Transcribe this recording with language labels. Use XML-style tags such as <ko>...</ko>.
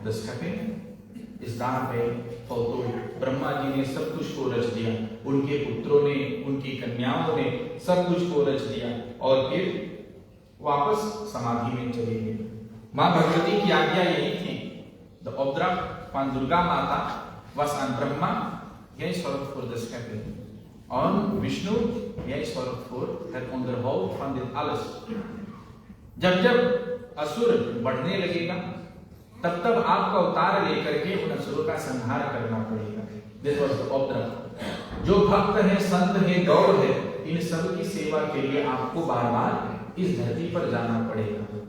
<en>The stepping is done by fulfilled।</en> <hi>Brahma ji ने सब कुछ को रच दिया, उनके पुत्रों ने, उनकी कन्याओं ने सब कुछ को रच दिया, और फिर वापस समाधि में चले गए। मां भगवती की आज्ञा यही थी,</hi> <nl>द opdracht van Durga Mata was aan Brahma, jij zorgt voor de schepping. En Vishnu, jij zorgt voor het onderhoud van dit alles.</nl> <hi>जब जब असुर बढ़ने लगेगा, तब तब आपको अवतार लेकर के उन असुरों का संहार करना पड़ेगा।</hi> <en>This was the object.</en> <hi>जो भक्त है, संत है, गौर है, इन सब की सेवा के लिए आपको बार बार इस धरती पर जाना पड़ेगा।</hi>